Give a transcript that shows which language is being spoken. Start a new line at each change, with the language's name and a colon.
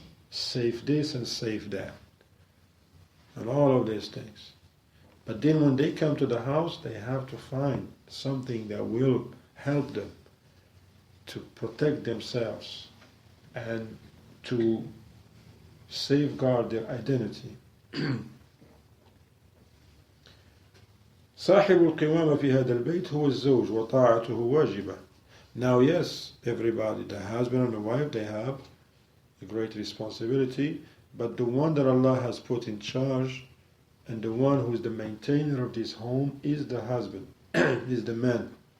English: Save this and save that. And all of these things. But then when they come to the house, they have to find something that will help them to protect themselves and to safeguard their identity.
Arabic: صاحب القوامة في هذا البيت هو الزوج وطاعته واجبة.
English: Now yes, everybody, the husband and the wife, they have a great responsibility, but the one that Allah has put in charge and the one who is the maintainer of this home is the husband, is the man.